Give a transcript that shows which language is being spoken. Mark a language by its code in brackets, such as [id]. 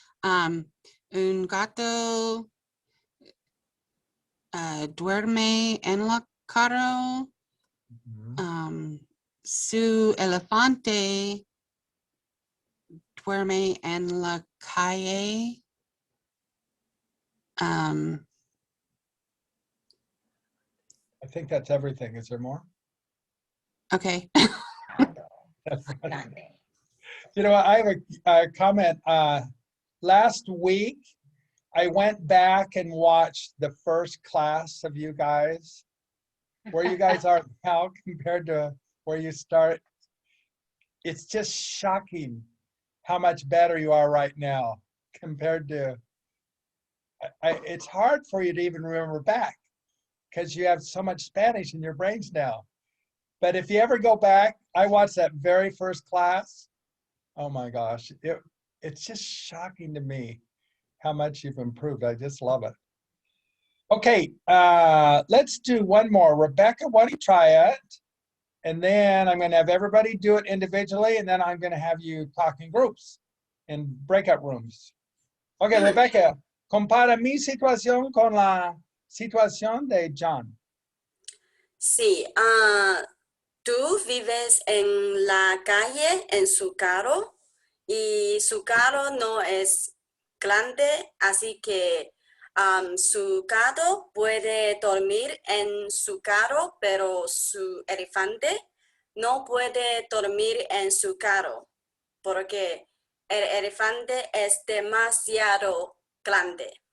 [es] Un gato duerme en la carro. Su elefante duerme en la calle. [en] I think that's everything. Is there more? Okay. [es] Grande. [en] You know, I have a comment. Last week, I went back and watched the first class of you guys, where you guys are now compared to where you start. It's just shocking how much better you are right now compared to, it's hard for you to even remember back because you have so much Spanish in your brains now. But if you ever go back, I watched that very first class. Oh my gosh, it's just shocking to me how much you've improved. I just love it. Okay, let's do one more. Rebecca, why don't you try it? And then I'm going to have everybody do it individually, and then I'm going to have you talk in groups in breakout rooms. [es] Okay, Rebecca, compara mi situación con la situación de John. Sí, tú vives en la calle en su carro y su carro no es grande, así que su gato puede dormir en su carro, pero su elefante no puede dormir en su carro porque el elefante es demasiado grande.